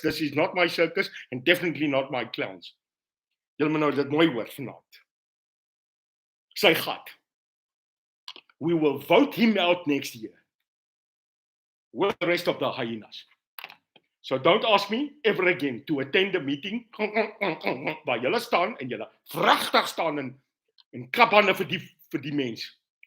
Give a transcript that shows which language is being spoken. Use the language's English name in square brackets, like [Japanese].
[English] This is not my circus, and definitely not my clowns. [Afrikaans] Julle moet nou dit mooi hoor vanaand. Sy gat. [English] We will vote him out next year with the rest of the hyenas. So don't ask me ever again to attend a meeting [Afrikaans] waar julle staan en julle vragtig staan en klap hande vir die mens.